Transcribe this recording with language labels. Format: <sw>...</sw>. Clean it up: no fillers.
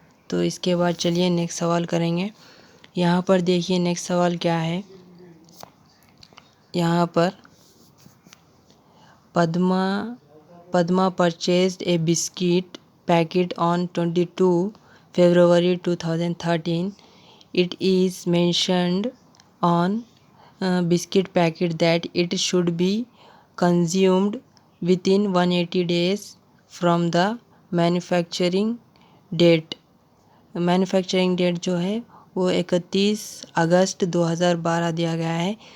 <hi>तो इसके बाद चलिए नेक्स्ट सवाल करेंगे। यहाँ पर देखिए नेक्स्ट सवाल क्या है। यहाँ पर</hi> <en>Padma purchased a biscuit packet on 22 February 2013. It is mentioned on biscuit packet that it should be consumed within 180 days from the manufacturing date.</en> <hi>Manufacturing date जो है वो 31 अगस्त 2012 दिया गया है।</hi>